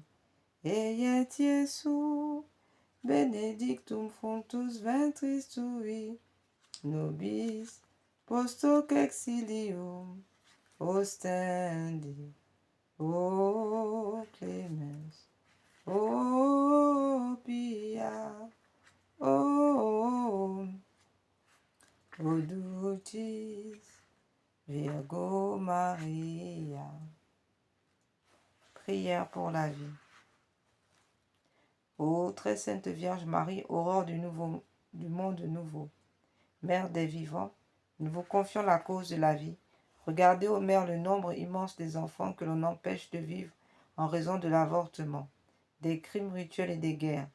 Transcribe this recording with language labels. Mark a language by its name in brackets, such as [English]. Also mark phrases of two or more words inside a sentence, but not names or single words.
[Latin] Ea Iesu, benedictum fructus ventris tui, nobis post hoc exilium ostendi. O clemens, o pia, o dulcis Virgo Maria. [French] Prière pour la vie. Ô très sainte Vierge Marie, aurore du monde nouveau, Mère des vivants, nous vous confions la cause de la vie. Regardez, ô Mère, le nombre immense des enfants que l'on empêche de vivre en raison de l'avortement, des crimes rituels et des guerres.